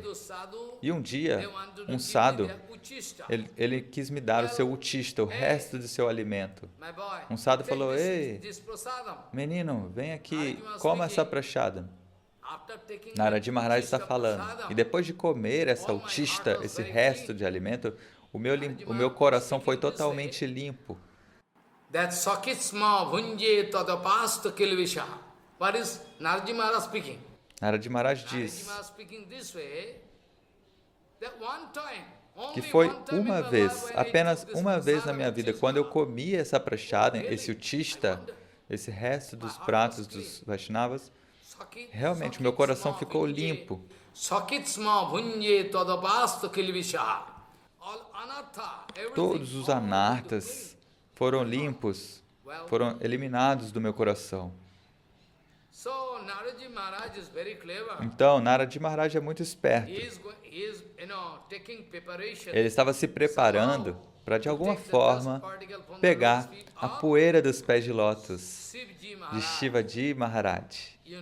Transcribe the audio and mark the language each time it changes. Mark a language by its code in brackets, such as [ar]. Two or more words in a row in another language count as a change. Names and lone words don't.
[pt] E um dia, um sadhu, ele quis me dar o seu utista, o resto do seu alimento. Um sadhu falou, ei, menino, vem aqui, coma essa prashadam. Narad Maharaj está falando, e depois de comer essa utista, esse resto de alimento, o meu coração foi totalmente limpo. [sa] That sakitsma bhunje tadapasta kilvisha. [en] What is Narad Maharaj speaking? [pt] Narad Maharaj diz que foi uma vez, apenas uma vez na minha vida, quando eu comi essa prashadam, esse utista, esse resto dos pratos dos Vaishnavas, realmente meu coração ficou limpo. [sa] Sakitsma bhunje tadapasta kilvisha. [pt] Todos os anartas foram limpos, foram eliminados do meu coração. Então, Narad Maharaj é muito esperto. Ele estava se preparando para, de alguma forma, pegar a poeira dos pés de lótus de Shivaji Maharaj.